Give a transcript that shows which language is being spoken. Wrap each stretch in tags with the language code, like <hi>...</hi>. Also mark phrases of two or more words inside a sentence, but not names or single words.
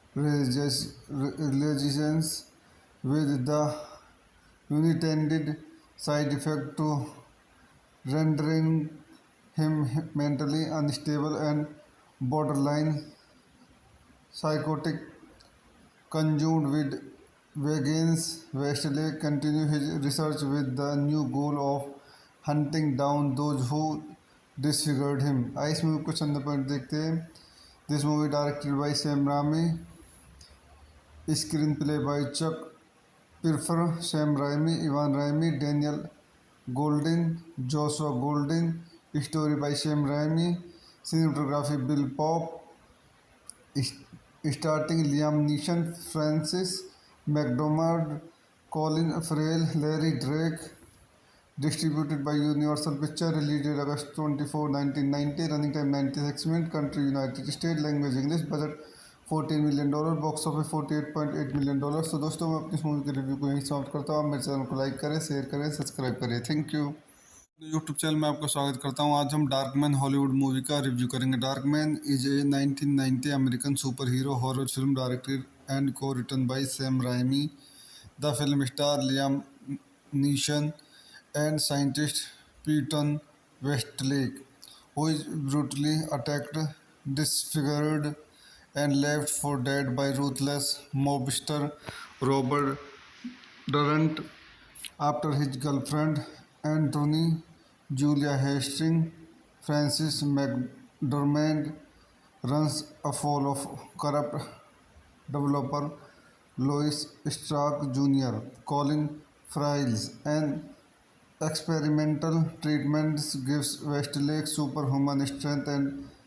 <en>resilience, with the unintended side effect to rendering him mentally unstable and borderline psychotic. Conjoined with Wiggins, Westlake continues his research with the new goal of hunting down those who disfigured him.</en> <hi>इस मूवी कुछ अंदर पॉइंट देखते हैं।</hi> <en>This movie directed by Sam Raimi, screenplay by Chuck Pfarrer, Sam Raimi, Ivan Raimi, Daniel Goldin, Joshua Goldin. Story by Sam Raimi, cinematography Bill Pope, starting Liam Neeson, Frances McDormand, Colin Farrell, Larry Drake. Distributed by Universal Picture, release date August 24, 1990, running time 96 minute, country United State, language English, budget $14 million, box office $48.8 million.</en> <hi>तो दोस्तों मैं अपनी इस मूवी के रिव्यू को यहीं समाप्त करता हूँ। आप मेरे चैनल को लाइक करें, शेयर करें, सब्सक्राइब करें।</hi> <en>Thank you.</en> <hi>यूट्यूब चैनल में आपका स्वागत करता हूं। आज हम डार्कमैन</hi> <en>Hollywood movie</en> <hi>का रिव्यू करेंगे।</hi> <en>Darkman is a 1990 American superhero horror film directed and co-written by Sam Raimi. The film star Liam Neeson and scientist Peyton Westlake, who is brutally attacked, disfigured, and left for dead by ruthless mobster Robert Durant after his girlfriend Anthony Julia Hastings. Francis McDormand runs afoul of corrupt developer Louis Stark Jr., Colin Fries, and experimental treatments gives Westlake superhuman strength and</en>